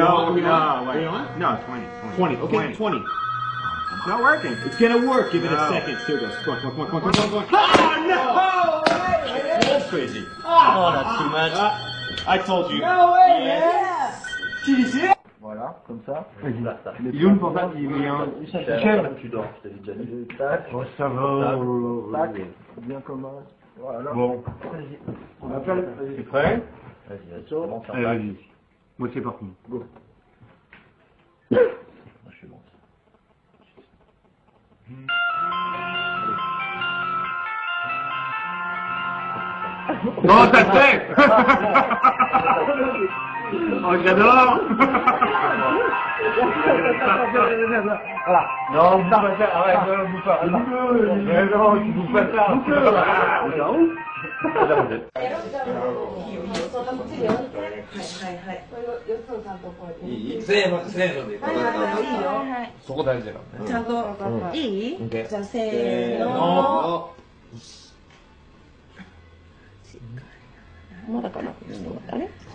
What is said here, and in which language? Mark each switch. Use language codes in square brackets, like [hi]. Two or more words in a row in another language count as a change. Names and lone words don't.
[en] Are we no, on? wait. Are we on? No, 20. 20. Okay, 20. It's not working. It's gonna work. Give it a No. second. Here it goes. Come on, come on, come on, come on, come on, come on. Oh, no! That's crazy. Oh, that's too much. I told you. No way, man! TDC? [fr] Voilà, comme ça. Il est où le portable? Il est en... Michel, tu dors, je t'avais déjà dit. Tac. Oh, ça va. Tac. Bien comment. Voilà. Bon. Vas-y. On appelle. Tu es prêt? Vas-y, commence à Allez, tac. vas-y. Moi, c'est parti. Go. Moi, je suis bon. Oh, ça te fait! Oh, j'adore! Voilà. Non, vous pouvez faire. Arrête, non, bouge pas. Mais non, tu bouges pas ça. [ja] そこ大事だからね。ちゃんといい？じゃあせーの。の。まだかな。あれ？